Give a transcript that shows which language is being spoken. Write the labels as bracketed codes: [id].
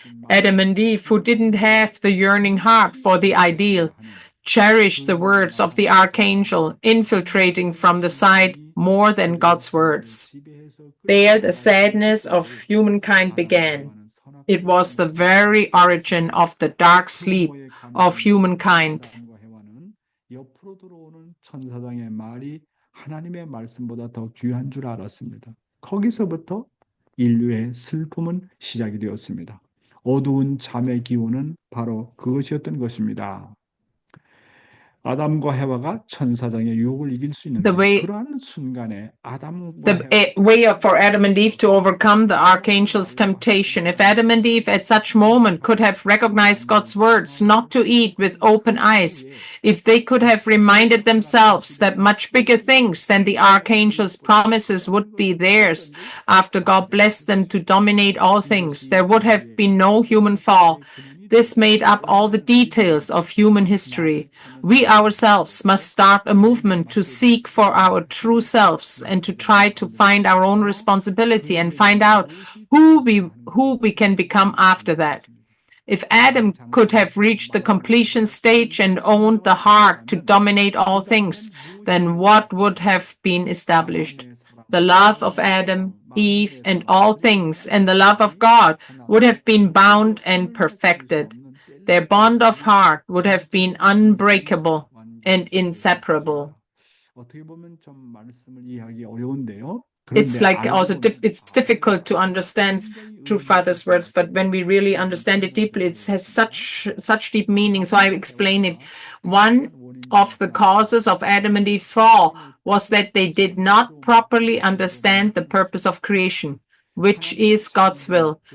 [en] Adam and Eve, who didn't have the yearning heart for the ideal, cherished the words of the archangel infiltrating from the side more than God's words. There the sadness of humankind began. It was the very origin of the dark sleep of humankind. [ko] 옆으로 들어오는 천사장의 말이 하나님의 말씀보다 더 귀한 줄 알았습니다. 거기서부터 인류의 슬픔은 시작이 되었습니다. 어두운 잠의 기운은 바로 그것이었던 것입니다. 아담과 헤와가 천사장의 유혹을 이길 수 있는 그러한 순간에 [en] the way for Adam and Eve to overcome the archangel's temptation. If Adam and Eve at such moment could have recognized God's words not to eat with open eyes, if they could have reminded themselves that much bigger things than the archangel's promises would be theirs after God blessed them to dominate all things, there would have been no human fall. This made up all the details of human history. We ourselves must start a movement to seek for our true selves and to try to find our own responsibility and find out who we can become after that. If Adam could have reached the completion stage and owned the heart to dominate all things, then what would have been established? The love of Adam, Eve, and all things, and the love of God would have been bound and perfected. Their bond of heart would have been unbreakable and inseparable. [ko] 어떻게 보면 좀 말씀을 이해하기 어려운데요. [en] It's like also it's difficult to understand True Father's words, but when we really understand it deeply, it has such deep meaning. So I explain it. One of the causes of Adam and Eve's fall was that they did not properly understand the purpose of creation, which is God's will.